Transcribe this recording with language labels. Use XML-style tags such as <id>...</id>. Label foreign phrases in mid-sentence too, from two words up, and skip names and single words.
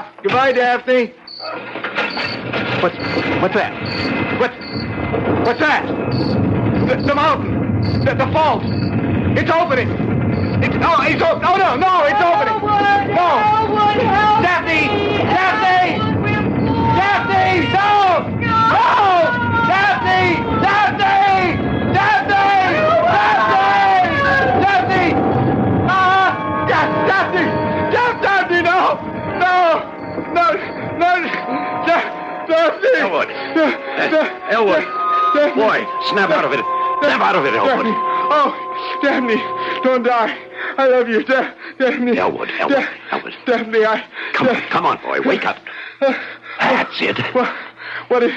<en>Goodbye, Daphne. What's that? What's that? The mountain. The fault. It's opening. It's opening. Oh, no, it's opening. Elwood, No. Elwood, help Daphne! me. Daphne! Daphne! No! No! Daphne! Daphne! Daphne! Daphne! Daphne! Daphne! Daphne! No! Daphne! Elwood. Elwood. Boy, snap out of it. Snap out of it, Elwood. Daphne. Oh, Daphne, don't die. I love you, Daphne. Elwood. Daphne, Come on, boy. Wake up. That's it. What is...</en>